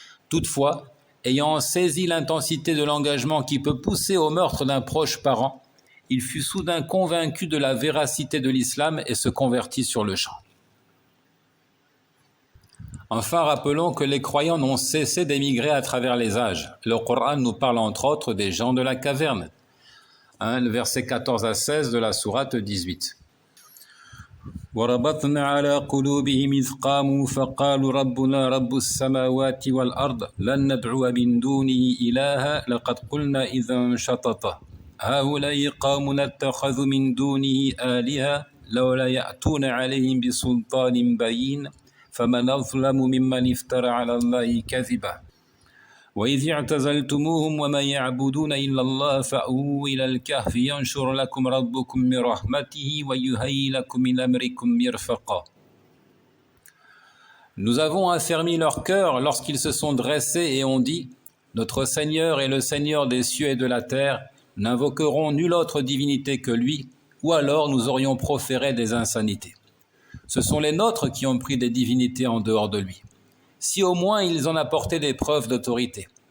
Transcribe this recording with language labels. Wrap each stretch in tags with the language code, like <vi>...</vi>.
<fr>Toutefois, ayant saisi l'intensité de l'engagement qui peut pousser au meurtre d'un proche parent, il fut soudain convaincu de la véracité de l'islam et se convertit sur le champ. Enfin, rappelons que les croyants n'ont cessé d'émigrer à travers les âges. Le Coran nous parle entre autres des gens de la caverne. Le verset 14 à 16 de la sourate 18.</fr> <ar>وربطنا على قلوبهم إذ قاموا فقالوا ربنا رب السماوات والأرض لن ندعو من دونه إلها لقد قلنا إذا شططا هؤلاء قوم اتخذوا من دونه آلهة لولا يأتون عليهم بسلطان بين فمن أظلم ممن افترى على الله كذبا وإذ اعتزلتموهم وما يعبدون إلا الله فأووا إلى الكهف ينشر لكم ربكم من رحمته ويهيئ لكم من أمركم مرفقا.</ar> <fr>Nous avons affermi leur cœur lorsqu'ils se sont dressés et ont dit Notre Seigneur est le Seigneur des cieux et de la terre, nous n'invoquerons nulle autre divinité que lui, ou alors nous aurions proféré des insanités. Ce sont les nôtres qui ont pris des divinités en dehors de lui. Si au moins ils en apportaient des preuves d'autorité.</fr>